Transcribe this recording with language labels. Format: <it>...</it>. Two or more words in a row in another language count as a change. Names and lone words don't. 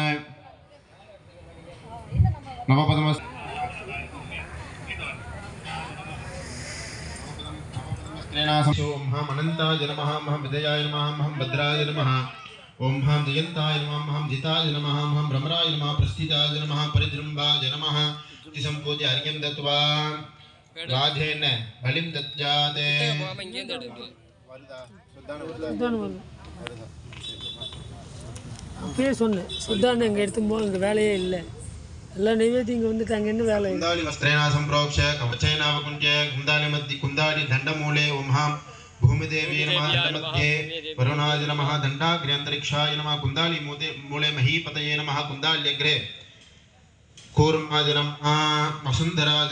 <sa>नवपदम् ओम हम अनंताय नमः ओम हम विजयाय नमः ओम हम भद्राय नमः ओम हम जयंताय नमः ओम हम जिताय नमः ओम हम भ्रमराय नमः प्रस्थिताय नमः परिजृंभाय नमः इति संपूज्य अर्घ्यं दत्वा राजेन बलिं दत्याते</sa> <ta>அப்பயே சொன்னேன் சுத்தான இங்கே எடுத்து போக இங்கே வேலையே இல்லை எல்லாம் நைவேத்தியம் இங்கே வந்துட்டு அங்கே என்ன வேலை</ta> <sa>कुंदाली वस्त्रेण संप्रोक्ष कवचेनावकुञ्च कुंदाली मध्ये कुंदाली दण्डमूले ओम हम भूमिदेवी नमः दण्डमध्ये वरुणाय नमः दण्डाग्र्यन्तरिक्षाय नमः कुंदाली मूले महीपतये नमः कुंदाल्यग्रे कूर्माय नमः वसुन्धराय</sa>